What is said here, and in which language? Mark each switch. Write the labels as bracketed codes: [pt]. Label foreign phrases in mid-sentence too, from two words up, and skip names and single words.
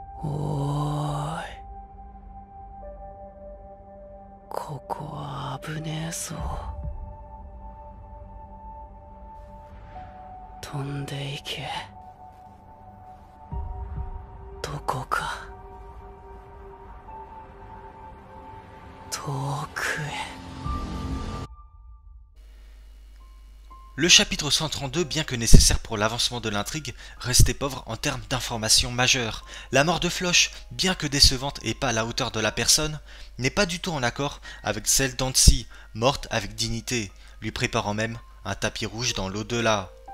[ja] おーい、ここは危ねえぞ。飛んでいけ。どこか遠くへ。 [fr] Le chapitre 132, bien que nécessaire pour l'avancement de l'intrigue, restait pauvre en termes d'informations majeures. La mort de Floch, bien que décevante et pas à la hauteur de la personne, n'est pas du tout en accord avec celle d'Annecy, morte avec dignité, lui préparant même un tapis rouge dans l'au-delà.